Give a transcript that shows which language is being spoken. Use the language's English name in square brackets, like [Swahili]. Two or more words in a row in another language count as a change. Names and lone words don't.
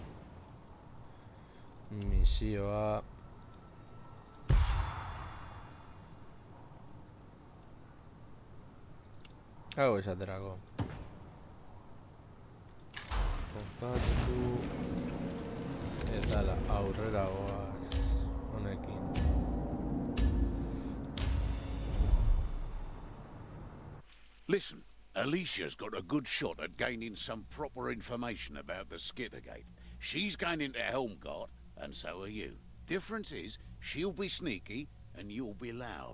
[Basque] Misioa. Hau esaterako. Kokatu. Eta aurrera goaz honekin. [English] Listen, Alicia's got a good shot at gaining some proper information about the Skittergate. She's going into Helmgart, and so are you. Difference is, she'll be sneaky, and you'll be loud.